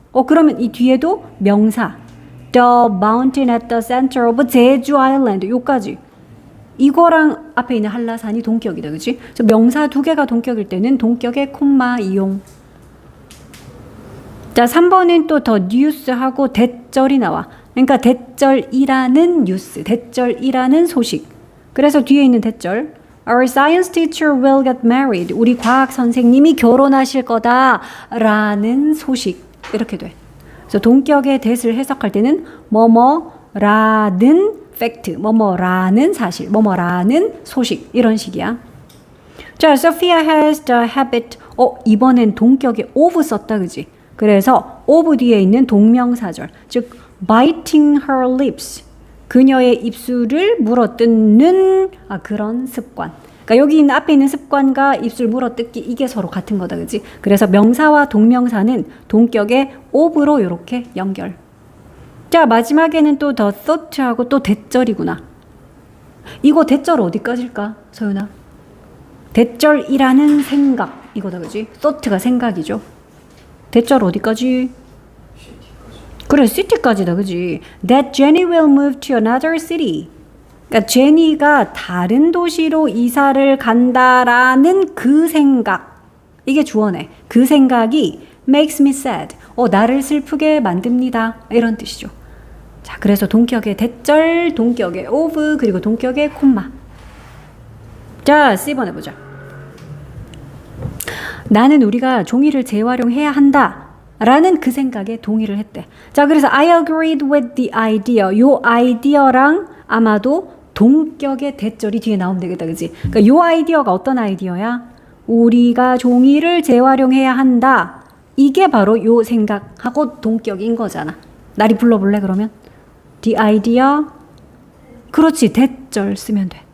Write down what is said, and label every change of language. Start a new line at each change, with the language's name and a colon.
Korean: 그러면 이 뒤에도 명사
English: The mountain at the center of
Korean: 제주 아일랜드 요까지 이거랑 앞에 있는 한라산이 동격이다. 그치? 그래서 명사 2개가 동격일 때는 동격의 콤마 이용. 자, 3번은 또 the news하고 대절이 나와. 그러니까 대절이라는 뉴스, 대절이라는 소식. 그래서 뒤에 있는 대절
English: Our science teacher will get married.
Korean: 우리 과학 선생님이 결혼하실 거다 라는 소식. 이렇게 돼. 그래서 동격의 대를 해석할 때는 뭐뭐라는 팩트, 뭐뭐라는 사실, 뭐뭐라는 소식 이런 식이야. 자,
English: Sophia has the habit.
Korean: 이번엔 동격의 of 썼다, 그지? 그래서 of 뒤에 있는 동명사절, 즉
English: biting her lips.
Korean: 그녀의 입술을 물어뜯는 그런 습관. 그러니까 여기 있는 앞에 있는 습관과 입술 물어뜯기 이게 서로 같은 거다, 그지? 그래서 명사와 동명사는 동격의 of로 이렇게 연결. 자, 마지막에는 또 the thought하고 또 대절이구나. 이거 대절 어디까지일까, 서윤아? 대절이라는 생각 이거다, 그지? thought가 생각이죠. 대절 어디까지? 그래, city까지다, 그지?
English: That Jenny will move to another city.
Korean: 그러니까 제니가 다른 도시로 이사를 간다라는 그 생각. 이게 주어네. 그 생각이
English: makes me sad.
Korean: 나를 슬프게 만듭니다. 이런 뜻이죠. 자, 그래서 동격의 대절, 동격의 of, 그리고 동격의 콤마. 자, C번 해보자. 나는 우리가 종이를 재활용해야 한다 라는 그 생각에 동의를 했대. 자, 그래서
English: I agreed with the idea.
Korean: 요 아이디어랑 아마도 동격의 대절이 뒤에 나오면 되겠다, 그지? 그러니까 요 아이디어가 어떤 아이디어야? 우리가 종이를 재활용해야 한다. 이게 바로 요 생각하고 동격인 거잖아. 나리 불러볼래, 그러면? The idea. 그렇지, 대절 쓰면 돼.